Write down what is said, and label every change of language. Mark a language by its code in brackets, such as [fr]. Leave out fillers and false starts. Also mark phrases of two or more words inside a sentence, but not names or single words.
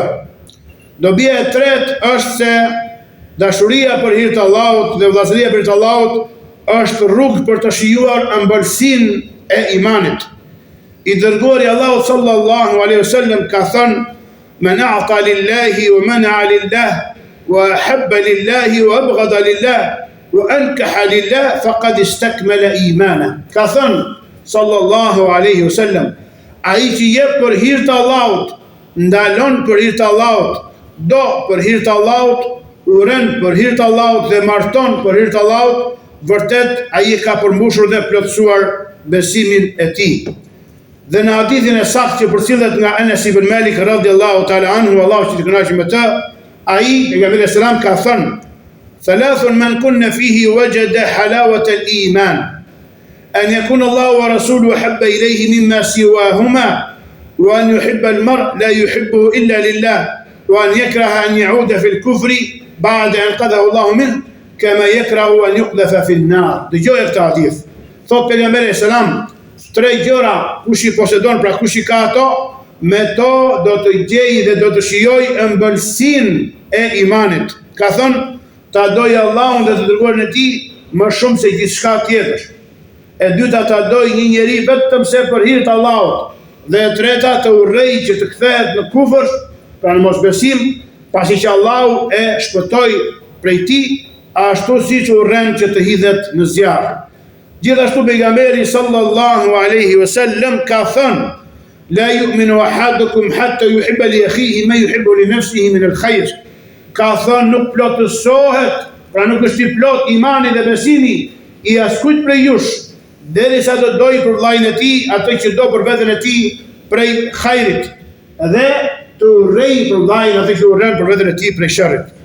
[sq] Dobia e tretë është se dashuria për hir të Allahut dhe vllazëria për hir të Allahut është rrugë për të shijuar ëmbëlsinë e imanit. I dërguari Allahu [ar] صلى الله عليه وسلم [sq] ka thënë: [ar] "من أعطى لله ومنع لله وأحب لله وأبغض لله وأنكح لله فقد استكمل إيمانا." [sq] Ka thënë [ar] صلى الله عليه وسلم: [sq] ai që jep për hir të Allahut, ndalon për hir të Allahut, do për hir të Allahut, uren për hir të Allahut dhe marton për hir të Allahut, vërtet ai ka përmbushur dhe plotësuar besimin e tij. Dhe në hadithin e saktë që përcillet nga Anas ibn Malik [ar] رضي الله تعالى عنه, [sq] Allahu që të kënaqë me të, ai pejgamberi sallallahu ka thënë: [ar] "ثلاث من كن فيه وجد حلاوة الإيمان. أن يكون الله ورسوله أحب إليه مما سواهما وأن يحب المرء لا يحبه إلا لله وأن يكره أن يعود في الكفر بعد أن قذف الله منه كما يكره أن يقذف في النار." [sq] Dëgjoj këtë hadith. Thot pejgamberi selam, 3 gjëra kush i posedon, pra kush i ka ato, me to do të gjej dhe do të shijoj ëmbëlsinë e imanit. Ka thënë, ta doj Allahun dhe të dërguarin e tij më shumë se gjithçka tjetër. E dyta, ta doj një njeri vetëm se për hir të Allahut. Dhe e treta, të urrej që të kthehet në kufër, pra në mosbesim, pasi që Allahu e shpëtoi prej tij, ashtu siç urren që të hidhet në zjarr. Gjithashtu pejgamberi [ar] صلى الله عليه وسلم [sq] ka thënë: [ar] لا يؤمن أحدكم حتى يحب لأخيه ما يحب لنفسه من الخير. [sq] Ka thënë, nuk plotësohet, pra nuk është i plot imani dhe besimi i askujt prej jush, derisa të doj për vllajën e tij atë që do për veten e tij prej hajrit, dhe të urrej për vllajën atë që urren për veten e tij prej sherrit.